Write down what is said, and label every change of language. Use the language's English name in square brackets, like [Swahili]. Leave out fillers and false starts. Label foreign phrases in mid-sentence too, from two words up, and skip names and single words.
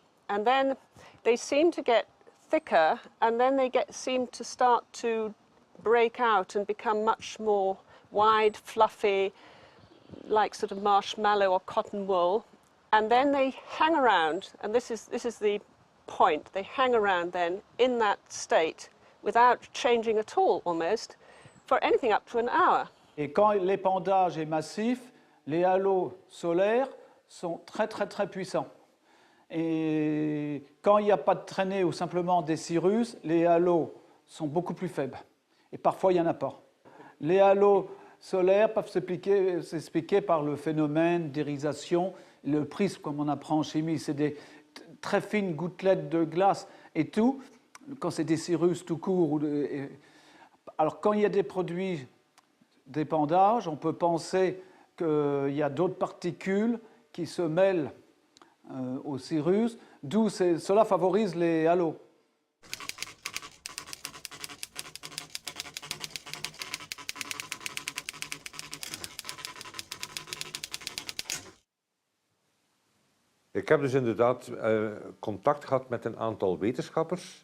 [English] And then they seem to get thicker, and then they seem to start to break out and become much more wide, fluffy, like sort of marshmallow or cotton wool. And then they hang around, and this is the point, they hang around then in that state without changing at all almost for anything up to an hour. [French] Et quand l'épandage est massif, les halos solaires sont très puissants. Et quand il n'y a pas de traînées ou simplement des cirrus, les halos sont beaucoup plus faibles. Et parfois, il n'y en a pas. Les halos solaires peuvent s'expliquer par le phénomène d'irisation. Le prisme, comme on apprend en chimie, c'est des très fines gouttelettes de glace et tout. Quand c'est des cirrus tout court. Alors, quand il y a des produits d'épandage, on peut penser qu'il y a d'autres particules qui se mêlent aux cirrus, d'où cela favorise les halos. [Dutch] Ik heb dus inderdaad contact gehad met een aantal wetenschappers.